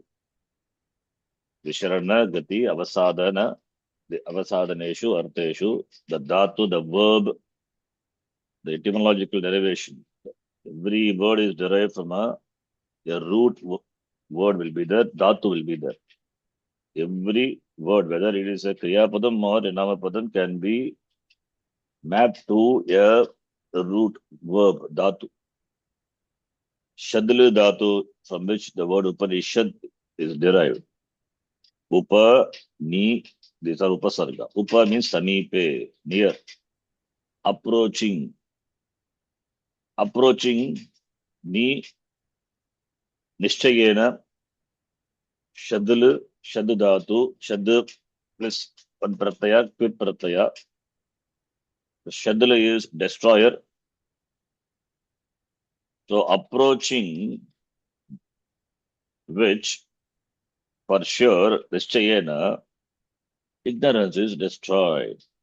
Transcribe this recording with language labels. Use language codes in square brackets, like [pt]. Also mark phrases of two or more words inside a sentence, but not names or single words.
[sa] Visharana, Gati, Avasadana, [en] the [sa] Avasadaneshu, Arteshu, [en] the dhatu, the verb, the etymological derivation. Every word is derived from a root word will be there, dhatu will be there. Every word, whether it is a Kriyapadam or a Namapadam, can be mapped to a root verb, dhatu. [sa] Shadla dhatu, [en] from which the word Upanishad is derived. [sa] Upa, ni, [en] these are upasarga. Upa means samipe, near. Approaching. Approaching, [sa] ni, nishchayena, shadl, shadadatu, [en] shad plus one pratyaya, [sa] quit pratyaya. [en] Shadl is destroyer. So approaching which, for sure, nishchayena, ignorance is destroyed.